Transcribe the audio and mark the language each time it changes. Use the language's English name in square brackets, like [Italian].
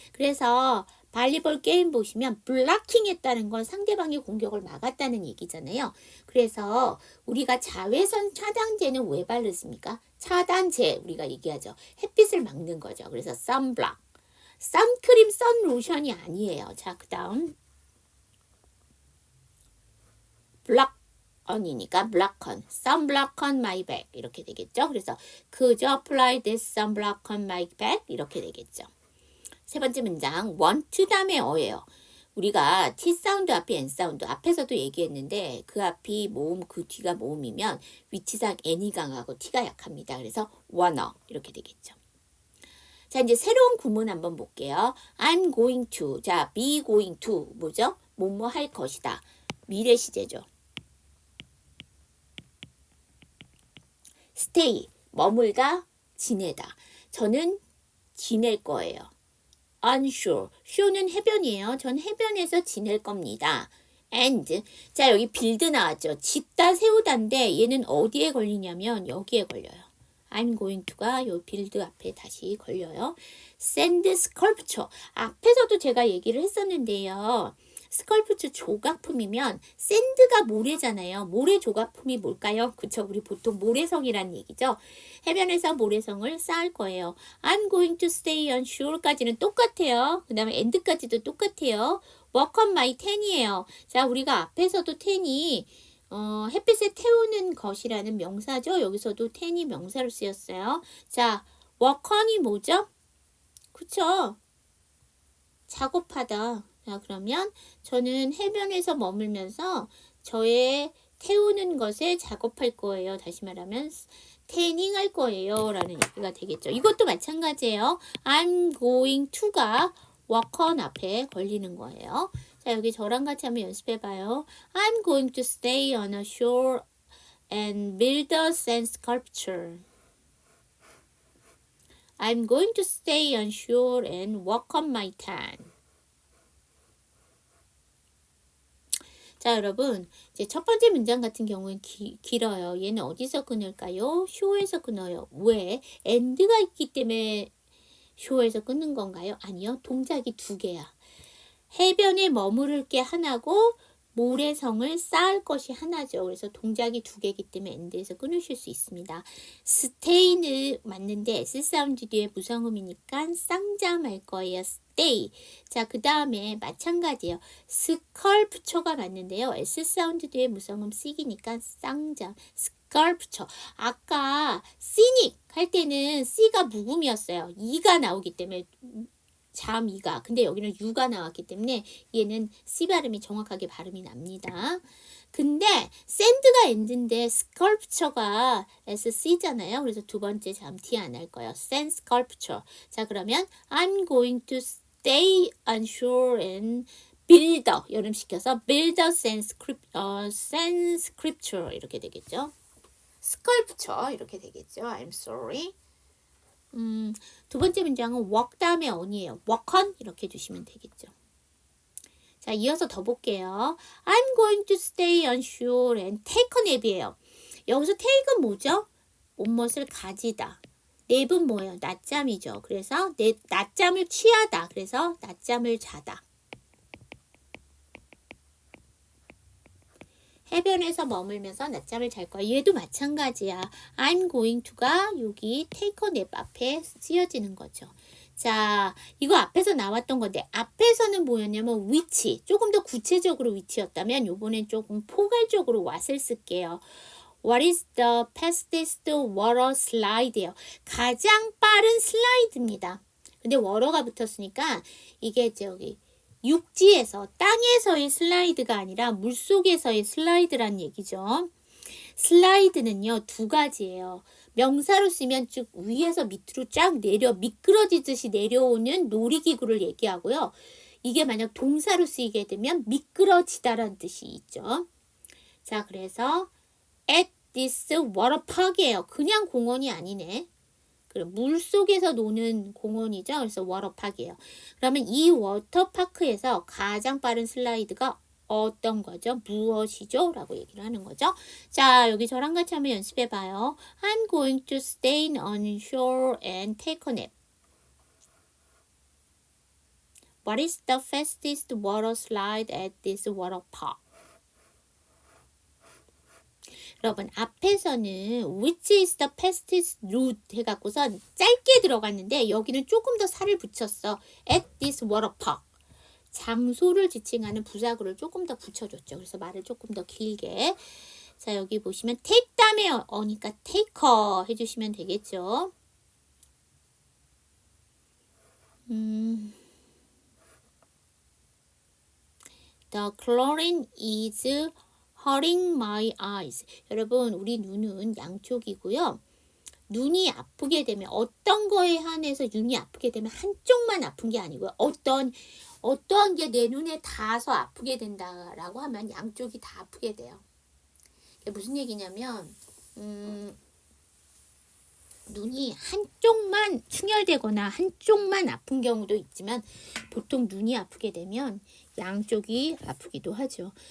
[Korean] 그래서 발리볼 게임 보시면 블락킹 했다는 건 상대방의 공격을 막았다는 얘기잖아요. 그래서 우리가 자외선 차단제는 왜 바르습니까? 차단제 우리가 얘기하죠. 햇빛을 막는 거죠. 그래서 선블락. 선크림, 선로션이 아니에요. 자, 그 다음 블락언이니까 블락언, [English] sunblock on my back [Korean] 이렇게 되겠죠. 그래서 [English] could you apply this sunblock on my back [Korean] 이렇게 되겠죠. 세 번째 문장 want to 다음에 어예요. 우리가 T 사운드 앞에 N 사운드 앞에서도 얘기했는데 그 앞이 모음 그 뒤가 모음이면 위치상 N이 강하고 T가 약합니다. 그래서 wanna 이렇게 되겠죠. 자 이제 새로운 구문 한번 볼게요. [English] I'm going to. [Korean] 자 be going to 뭐죠? 뭐뭐 할 것이다. 미래 시제죠. stay 머물다 지내다. 저는 지낼 거예요. unsure. sure는 해변이에요. 전 해변에서 지낼 겁니다. and 자 여기 build 나왔죠. 짓다 세우다인데 얘는 어디에 걸리냐면 여기에 걸려요. [English] I'm going to [Korean] 가 요 build 앞에 다시 걸려요. [English] sand sculpture. [Korean] 앞에서도 제가 얘기를 했었는데요. 스컬프처 조각품이면 샌드가 모래잖아요. 모래 조각품이 뭘까요? 그쵸? 우리 보통 모래성이란 얘기죠. 해변에서 모래성을 쌓을 거예요. [English] I'm going to stay on shore [Korean] 까지는 똑같아요. 그 다음에 and까지도 똑같아요. [English] work on my tan이에요. [Korean] 자, 우리가 앞에서도 tan이 햇빛에 태우는 것이라는 명사죠. 여기서도 tan이 명사로 쓰였어요. 자, work on이 뭐죠? 그쵸? 작업하다. 자, 그러면 저는 해변에서 머물면서 저의 태우는 것에 작업할 거예요. 다시 말하면 태닝 할 거예요. 라는 얘기가 되겠죠. 이것도 마찬가지예요. [English] I'm going to가 work on [Korean] 앞에 걸리는 거예요. 자, 여기 저랑 같이 한번 연습해 봐요. [English] I'm going to stay on a shore and build a sand sculpture. I'm going to stay on shore and work on my tan. [Korean] 자, 여러분, 이제 첫 번째 문장 같은 경우는 길어요. 얘는 어디서 끊을까요? 쇼에서 끊어요. 왜? and가 있기 때문에 쇼에서 끊는 건가요? 아니요. 동작이 두 개야. 해변에 머무를 게 하나고 모래성을 쌓을 것이 하나죠. 그래서 동작이 두 개이기 때문에 and에서 끊으실 수 있습니다. stay는 맞는데 S 사운드 뒤에 무성음이니까 쌍잠할 거예요. [English] stay. [Korean] 자, 그 다음에 마찬가지예요. sculpture가 맞는데요. S 사운드 뒤에 무성음 C이니까 쌍잠. [English] sculpture. [Korean] 아까 scenic 할 때는 C가 묵음이었어요. E가 나오기 때문에 잠이가. 근데 여기는 유가 나왔기 때문에 얘는 C 발음이 정확하게 발음이 납니다. 근데 샌드가 end인데 sculpture가 SC잖아요. 그래서 두 번째 잠 T 안 할 거예요. [English] sand sculpture. 자, 그러면 I'm going to stay on shore and build a [Korean] 여름시켜서 [English] build a sand sculpture [Korean] 이렇게 되겠죠. sculpture 이렇게 되겠죠. [English] I'm sorry. [Korean] 두 번째 문장은 work 다음에 on이에요. work on 이렇게 해주시면 되겠죠. 자, 이어서 더 볼게요. [English] I'm going to stay on shore and take a nap이에요. [Korean] 여기서 take은 뭐죠? 옷멋을 가지다. nap은 뭐예요? 낮잠이죠. 그래서 낮잠을 취하다. 그래서 낮잠을 자다. 해변에서 머물면서 낮잠을 잘 거야. 얘도 마찬가지야. [English] I'm going to가 여기 take a nap [Korean] 앞에 쓰여지는 거죠. 자, 이거 앞에서 나왔던 건데 앞에서는 뭐였냐면 위치. 조금 더 구체적으로 위치였다면 요번엔 조금 포괄적으로 what을 쓸게요. [English] What is the fastest water slide예요. [Korean] 가장 빠른 슬라이드입니다. 근데 water가 붙었으니까 이게 저기 육지에서 땅에서의 슬라이드가 아니라 물속에서의 슬라이드란 얘기죠. 슬라이드는요 두 가지예요. 명사로 쓰면 쭉 위에서 밑으로 쫙 내려 미끄러지듯이 내려오는 놀이기구를 얘기하고요. 이게 만약 동사로 쓰이게 되면 미끄러지다라는 뜻이 있죠. 자, 그래서 at this water park이에요. 그냥 공원이 아니네. 물 속에서 노는 공원이죠. 그래서 워터파크예요. 그러면 이 워터파크에서 가장 빠른 슬라이드가 어떤 거죠? 무엇이죠? 라고 얘기를 하는 거죠. 자, 여기 저랑 같이 한번 연습해 봐요. [English] I'm going to stay on shore and take a nap. What is the fastest water slide at this water park? [Korean] 여러분 앞에서는 [English] which is the fastest route [Korean] 해갖고선 짧게 들어갔는데 여기는 조금 더 살을 붙였어. [English] at this water park. [Korean] 장소를 지칭하는 부사구를 조금 더 붙여줬죠. 그래서 말을 조금 더 길게. 자, 여기 보시면 take 다음에 어니까 taker 해주시면 되겠죠. [English] The chlorine is hurting my eyes. [Korean] 여러분, 우리 눈은 양쪽이고요. 눈이 아프게 되면 어떤 거에 한해서 눈이 아프게 되면 한쪽만 아픈 게 아니고요. 어떠한 게 내 눈에 닿아서 아프게 된다라고 하면 양쪽이 다 아프게 돼요. 이게 무슨 얘기냐면 눈이 한쪽만 충혈되거나 한쪽만 아픈 경우도 있지만 보통 눈이 아프게 되면 양쪽이 아프기도 하죠.